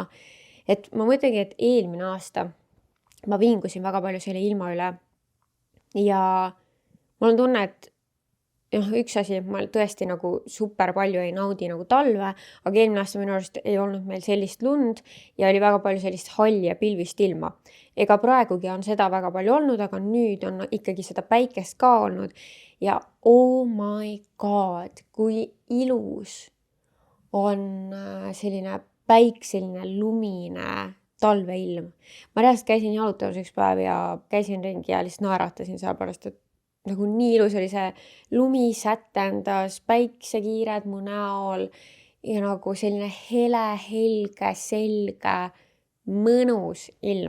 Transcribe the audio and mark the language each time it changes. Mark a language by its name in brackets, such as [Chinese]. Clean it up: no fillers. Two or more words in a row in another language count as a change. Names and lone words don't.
[Estonian] Et ma mõtlengi, et eelmine aasta ma vingusin väga palju selle ilma üle ja mul on tunne, et üks asi, ma tõesti nagu super palju ei naudi nagu talve, aga eelmine aasta minu arust ei olnud meil sellist lund ja oli väga palju sellist halli ja pilvist ilma. Ega praegugi on seda väga palju olnud, aga nüüd on ikkagi seda päikest ka olnud ja [English] oh my god, [Estonian] kui ilus on selline päikseline lumine talveilm. Ma reaalselt käisin jalutamas üks päev ja käisin ringi ja lihtsalt naeratasin sellepärast, et nagu nii ilus oli see lumi sätendas, päiksekiired mu näol ja nagu selline hele, helge, selge, mõnus ilm.